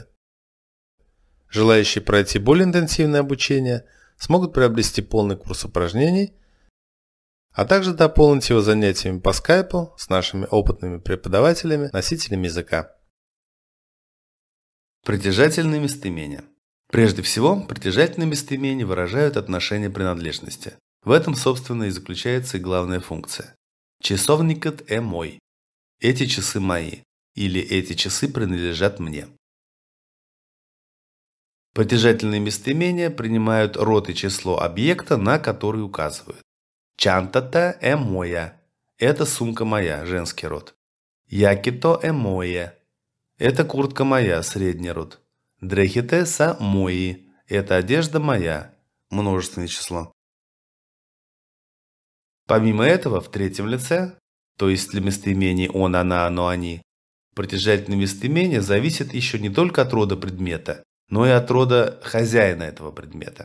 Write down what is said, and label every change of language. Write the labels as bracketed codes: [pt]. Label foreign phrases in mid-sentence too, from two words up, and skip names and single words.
[ru] Желающие пройти более интенсивное обучение смогут приобрести полный курс упражнений, а также дополнить его занятиями по скайпу с нашими опытными преподавателями, носителями языка. Притяжательные местоимения. Прежде всего, притяжательные местоимения выражают отношение принадлежности. В этом, собственно, и заключается и главная функция. [bg] Часовникът е мой. [ru] Эти часы мои. Или эти часы принадлежат мне. Притяжательные местоимения принимают род и число объекта, на который указывают. [bg] Чантата е моя. [ru] Это сумка моя, женский род. [bg] Якито е мое. [ru] Это куртка моя, средний род. [bg] Дрехите са мои. [ru] Это одежда моя. Множественное число. Помимо этого, в третьем лице, то есть для местоимений он, она, оно, они, притяжательные местоимения зависят еще не только от рода предмета, но и от рода хозяина этого предмета.